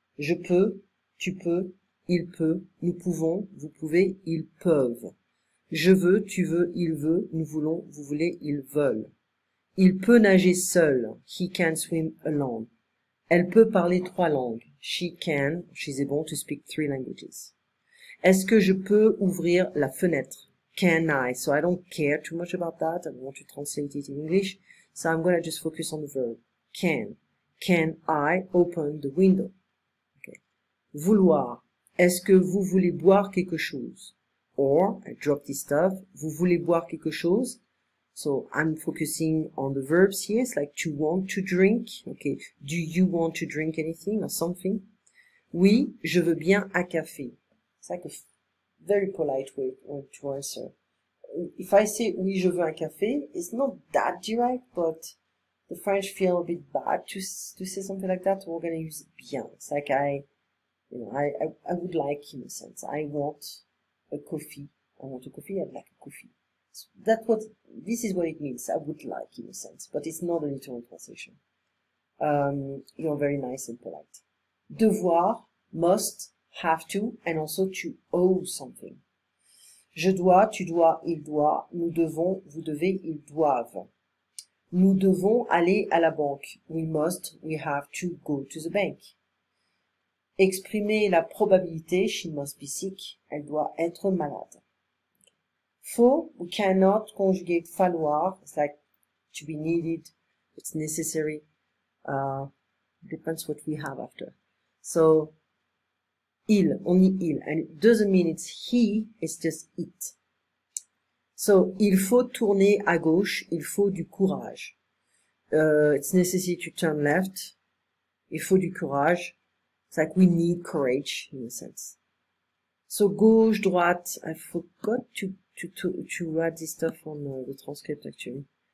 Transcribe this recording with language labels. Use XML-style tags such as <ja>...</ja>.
<fr>Je peux, tu peux, il peut, nous pouvons, vous pouvez, ils peuvent. Je veux, tu veux, il veut, nous voulons, vous voulez, ils veulent. Il peut nager seul.</fr> <en>He can swim alone.</en> <fr>Elle peut parler 3 langues.</fr> <en>She's able to speak 3 languages.</en> <fr>Est-ce que je peux ouvrir la fenêtre?</fr> <en>Can I? So I don't care too much about that. I want to translate it in English. So I'm going to just focus on the verb. Can. Can I open the window? Okay. Vouloir.</en> <fr>Est-ce que vous voulez boire quelque chose?</fr> <en>Or, I drop this stuff.</en> <fr>Vous voulez boire quelque chose?</fr> <en>So, I'm focusing on the verbs here. It's like to want to drink. Okay. Do you want to drink anything or something?</en> <fr>Oui, je veux bien un café.</fr> <en>It's like a very polite way to answer. If I say</en> <fr>oui, je veux un café,</fr> <en>it's not that direct, but the French feel a bit bad to say something like that. So we're going to use bien. It's like I would like, in a sense. I want a coffee. I want a coffee. I'd like a coffee. So this is what it means. I would like, in a sense, but it's not a literal translation. You're very nice and polite. Devoir, must, have to, and also to owe something.</en> <fr>Je dois, tu dois, il doit, nous devons, vous devez, ils doivent. Nous devons aller à la banque.</fr> <en>We must, we have to go to the bank.</en> <fr>Exprimer la probabilité,</fr> <en>she must be sick,</en> <fr>elle doit être malade.</fr> <en>Faut, we cannot conjugate falloir. It's like to be needed, it's necessary. Depends what we have after. So, il, only il, and it doesn't mean it's he, it's just it.</en> <fr>So, il faut tourner à gauche, il faut du courage.</fr> <en>It's necessary to turn left.</en> <fr>Il faut du courage.</fr> <en>It's like we need courage in a sense. So gauche, droite. I forgot to write this stuff on the transcript actually.</en>